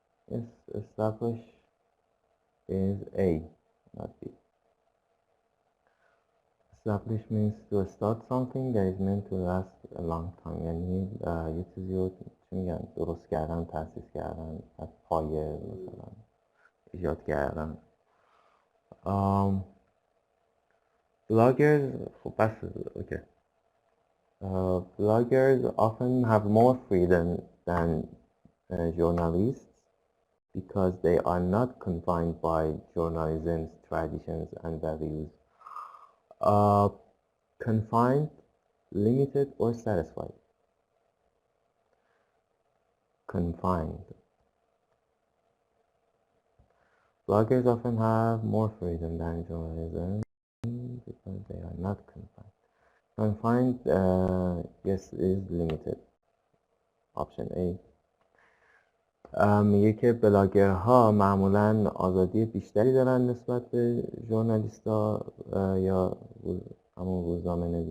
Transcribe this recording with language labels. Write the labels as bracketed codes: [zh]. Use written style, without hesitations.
[en] Yes, establish is A, not B. Establish means to start something that is meant to last a long time. [fa] یعنی یه چیزی رو چی میگن درست کردن، تأسیس کردن، از پایه مثلا ایجاد کردن. Bloggers, خب بس اوکی. [en] Bloggers often have more freedom than journalists because they are not confined by journalism's traditions and values. Confined, limited, or satisfied? Confined. Bloggers often have more freedom than journalism because they are not confined. Confined, yes, is limited. Option A. [fa] میگه که بلاگرها معمولا آزادی بیشتری دارن نسبت به ژورنالیست‌ها یا همون روزنامه